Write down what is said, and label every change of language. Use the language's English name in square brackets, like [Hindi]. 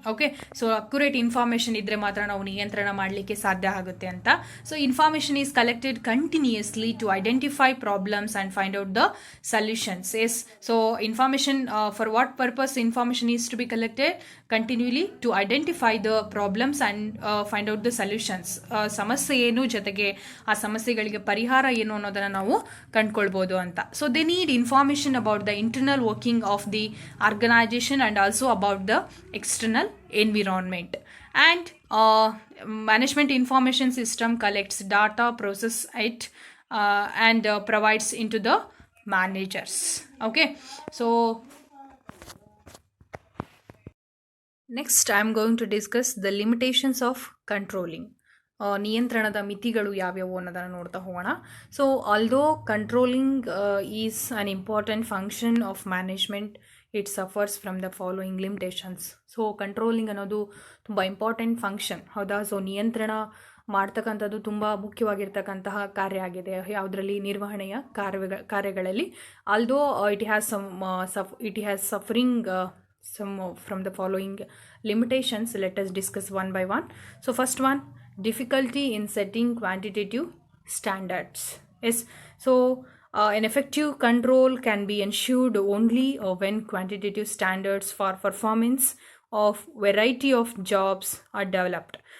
[English] Okay, so accurate information [Kannada] idre matra ನಾವು ನಿಯಂತ್ರಣ ಮಾಡಲಿಕ್ಕೆ ಸಾಧ್ಯ ಆಗುತ್ತೆ ಅಂತ. [English] So information is collected continuously to identify problems and find out the solutions. Yes, so information, for what purpose information is to be collected? Continually to identify the problems and find out the solutions. [Kannada] ಸಮಸ್ಯೆ ಏನು, ಜೊತೆಗೆ ಆ ಸಮಸ್ಯೆಗಳಿಗೆ ಪರಿಹಾರ ಏನು ಅನ್ನೋದನ್ನ ನಾವು ಕಂಡುಕೊಳ್ಬೋದು ಅಂತ. [English] So they need information about the internal working of the organization and also about the external environment. And management information system collects data, process it and provides into the managers. Okay, so next I am going to discuss the limitations of controlling. [Kannada] ನಿಯಂತ್ರಣದ ಮಿತಿಗಳು ಯಾವ್ಯಾವು ಅನ್ನೋದನ್ನು ನೋಡ್ತಾ ಹೋಗೋಣ. [English] So although controlling is an important function of management, it suffers from the following limitations. [Kannada] So controlling ಅನ್ನೋದು ತುಂಬ important function, ಹೌದಾ? So ನಿಯಂತ್ರಣ ಮಾಡ್ತಕ್ಕಂಥದ್ದು ತುಂಬ ಮುಖ್ಯವಾಗಿರ್ತಕ್ಕಂತಹ ಕಾರ್ಯ ಆಗಿದೆ ಯಾವುದರಲ್ಲಿ, ನಿರ್ವಹಣೆಯ ಕಾರ್ಯಗಳಲ್ಲಿ. [English] Although it has suffering some from the following limitations. Let us discuss one by one. So first one, difficulty in setting quantitative standards. Yes, so an effective control can be ensured only when quantitative standards for performance of variety of jobs are developed.